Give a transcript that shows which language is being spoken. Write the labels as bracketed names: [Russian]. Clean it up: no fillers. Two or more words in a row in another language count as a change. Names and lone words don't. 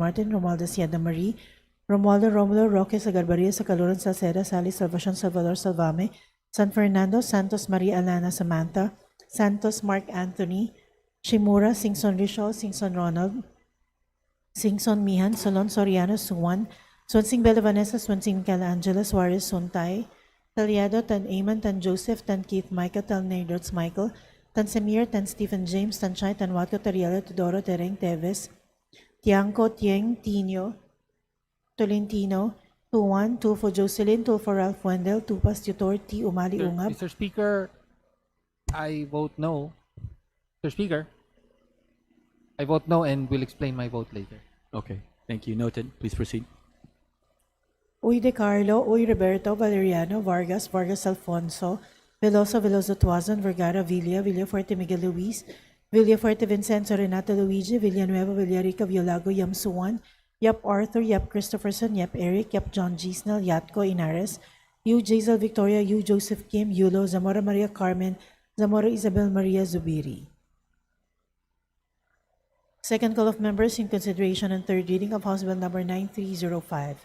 [English] Martin, Romualdez Yada Marie, Romualdo Romulo, Roque Sagarbaria, Sacaluran Salceda, Sally Salvacion, Salvador Salvame, San Fernando, Santos Maria Alana Samantha, Santos Mark Anthony, Shimura, Singson Rishol, Singson Ronald, Singson Mihan, Solon Soriano, Suwan, Swansing Bella Vanessa, Swansing Calangela, Suarez Suntay, Taliado, Tan Eamon, Tan Joseph, Tan Keith Micah, Tan Nerdots Michael, Tan Samir, Tan Stephen James, Tan Chay, Tan Watco, Tariela, Tudoro, Tereng Teves, Tiangco, Tieng, Tino, Tolentino, Tuan, Tulfo Jocelyn, Tulfo Ralph Wendell, Tupas Tutor, T. Umali Ungab. Mr. Speaker, I vote no. Mr. Speaker, I vote no and will explain my vote later. Okay. Thank you. Noted. Please proceed. Uy De Carlo, Uy Roberto, Valeriano, Vargas, Vargas Alfonso, Veloso, Veloso Tuazon, Vergara, Villa, Villafuerte Miguel Luis, Villafuerte Vincenzo, Renato Luigi, Villanueva, Villarica, Violago, Yam Suwan, Yap Arthur, Yap Christopherson, Yap Eric, Yap John G. Snell, Yatco Inares, Yu Jaisal Victoria, Yu Joseph Kim, Yulo, Zamora Maria Carmen, Zamora Isabel Maria Zubiri. Second call of members in consideration and third reading of House Bill number 9305.